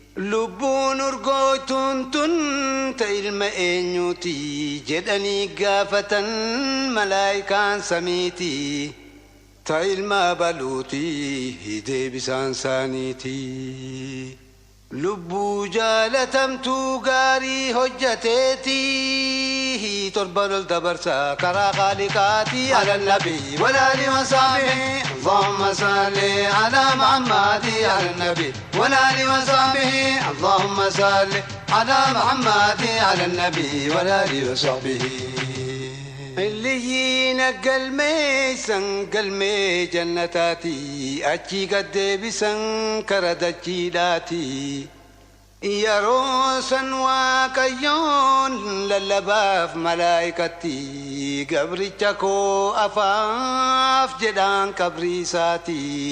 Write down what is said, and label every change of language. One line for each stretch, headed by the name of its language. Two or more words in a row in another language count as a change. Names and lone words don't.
Oromo: Lubbuun urgooytuun tun ta ilma eenyuuti jedhanii gaafatan malaayikaan samiiti. Ta ilma baluuti deebisaan saaniiti. Lubbuu jaalatamtuu gaarii hojjateeti. Torban ol dabarsa karaa Khaliqaati
Arabic: على النبي. وعلى آله وصحبه. اللهم صل على محمد على النبي. وعلى آله وصحبه. اللهم صل على محمد على النبي. وعلى آله وصحبه.
Oromo: Illiyyiin galmee san galmee jannataati, achii gad deebisan kara dachiidhaati. Yeroo san Waaqayyoon lallabaaf malaa'ikatti, gabricha koo afaaf jedhaan qabrii isaati.